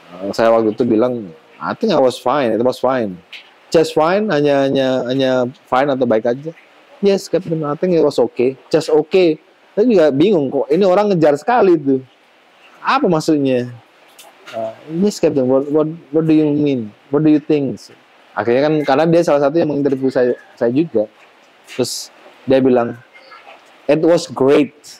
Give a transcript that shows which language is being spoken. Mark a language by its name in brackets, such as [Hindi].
[Indonesian] Saya waktu itu bilang, [English] I think I was fine, it was fine. Just fine, [Indonesian] hanya fine atau baik aja. [English] Yes, Captain, I think it was okay. Just okay. [Indonesian] Saya juga bingung kok, ini orang ngejar sekali tuh. Apa maksudnya? [English] Yes, Captain, what do you mean? What do you think? [Indonesian] Akhirnya kan, karena dia salah satu yang menginterview saya juga. Terus dia bilang, [English] it was great.